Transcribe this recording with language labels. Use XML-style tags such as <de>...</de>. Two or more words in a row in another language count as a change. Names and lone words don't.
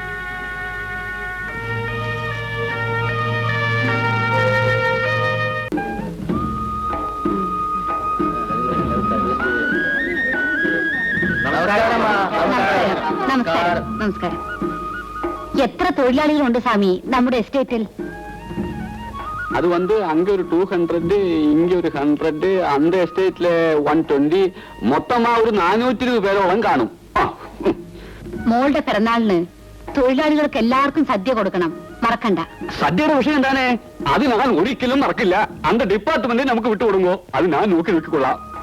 <ml>നമസ്കാരം. നമസ്കാരം. എത്ര തൊഴിലാളികളുണ്ട് സ്വാമി നമ്മുടെ എസ്റ്റേറ്റിൽ?</ml> <ta>அது அங்க ஒரு 200, இங்க ஒரு 100, அந்த எஸ்டேட்ல 120, மொத்தமா ஒரு 420</ta> <ml>പേരോളം കാണും. മോളുടെ പിറന്നാളിന് തൊഴിലാളികൾക്ക് എല്ലാവർക്കും സദ്യ കൊടുക്കണം, മറക്കണ്ട. സദ്യയുടെ വിഷയം എന്താണ്? അത് ഞാൻ ഒരിക്കലും മറക്കില്ല. அந்த ഡിപ്പാർട്ട്മെന്റ് നമുക്ക് വിട്ടുകൊടുങ്ങോ, അത് ഞാൻ നോക്കി നോക്കിക്കൊള്ളാം.</ml>